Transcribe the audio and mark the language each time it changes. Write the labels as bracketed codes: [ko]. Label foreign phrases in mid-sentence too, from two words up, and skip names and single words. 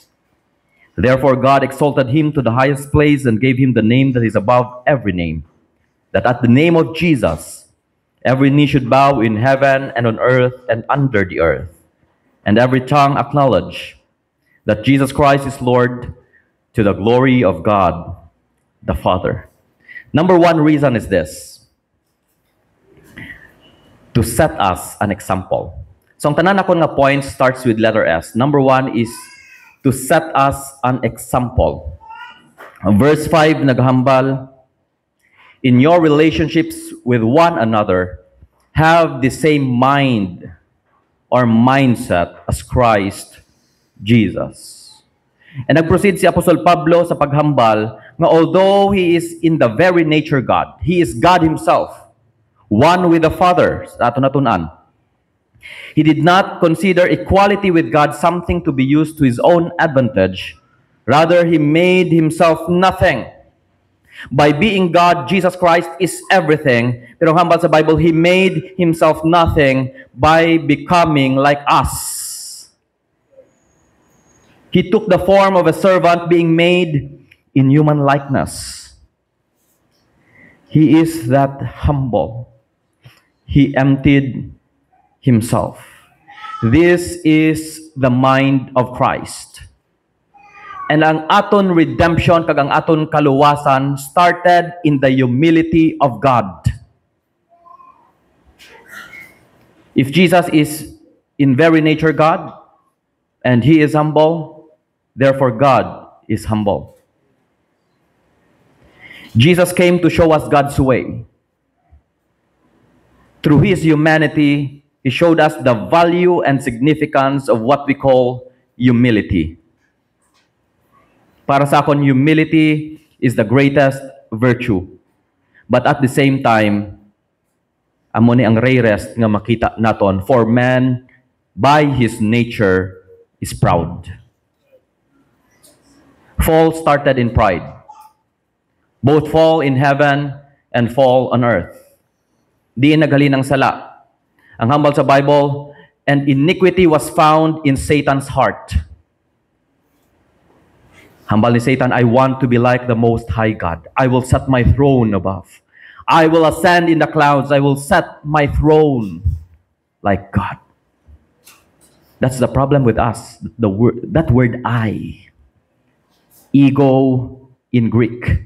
[en] Therefore God exalted Him to the highest place and gave Him the name that is above every name, that at the name of Jesus every knee should bow in heaven and on earth and under the earth, and every tongue acknowledge that Jesus Christ is Lord, to the glory of God the Father. Number 1 reason is this: to set us an example. [hil] So ang tanan ako nga point [en] starts with letter S. Number 1 is to set us an example. Verse 5 naghambal, in your relationships with one another, have the same mind or mindset as Christ Jesus. And [hil] nag-proceed si Apostol Pablo sa paghambal nga [en] although He is in the very nature God, He is God Himself, one with the Father, [hil] sa ato natunan. [en] He did not consider equality with God something to be used to His own advantage. Rather, He made Himself nothing. By being God, Jesus Christ is everything. [hil] Pero hambal sa Bible, [en] He made Himself nothing by becoming like us. He took the form of a servant, being made in human likeness. He is that humble. He emptied Himself. This is the mind of Christ. And [hil] ang aton redemption kag ang aton kaluwasan [en] started in the humility of God. If Jesus is in very nature God and He is humble, therefore God is humble. Jesus came to show us God's way. Through His humanity, He showed us the value and significance of what we call humility. [hil] Para sa akon, [en] humility is the greatest virtue. But at the same time, [hil] amo ni ang rarest nga makita naton, [en] for man by his nature is proud. Fall started in pride. Both fall in heaven and fall on earth. [hil] Di nagali ng sala. Ang hambal sa Bible, [en] and iniquity was found in Satan's heart. [hil] Hambal ni Satan, [en] I want to be like the Most High God. I will set my throne above. I will ascend in the clouds. I will set my throne like God. That's the problem with us. That word I. Ego in Greek.